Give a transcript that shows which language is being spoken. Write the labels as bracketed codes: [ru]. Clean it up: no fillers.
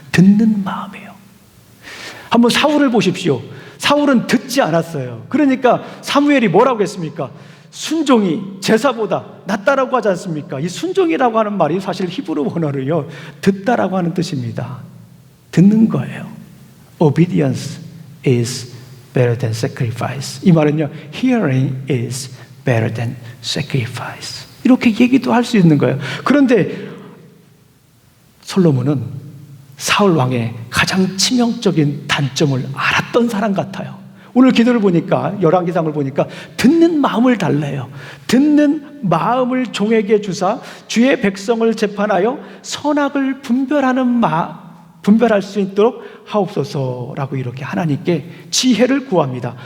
[ko] 듣는 마음이에요. 한번 사울을 보십시오. 사울은 듣지 않았어요. 그러니까 사무엘이 뭐라고 했습니까? 순종이 제사보다 낫다라고 하지 않습니까? 이 순종이라고 하는 말이 사실 히브리 원어로요, 듣다라고 하는 뜻입니다. 듣는 거예요. [en] Obedience is better than sacrifice. [ko] 이 말은요, [en] hearing is better than sacrifice. [ko] 이렇게 얘기도 할 수 있는 거예요. 그런데 솔로몬은 사울 왕의 가장 치명적인 단점을 알았던 사람 같아요. 오늘 기도를 보니까, 열왕기상을 보니까 듣는 마음을 달래요. 듣는 마음을 종에게 주사 주의 백성을 재판하여 선악을 분별할 수 있도록 하옵소서라고 이렇게 하나님께 지혜를 구합니다.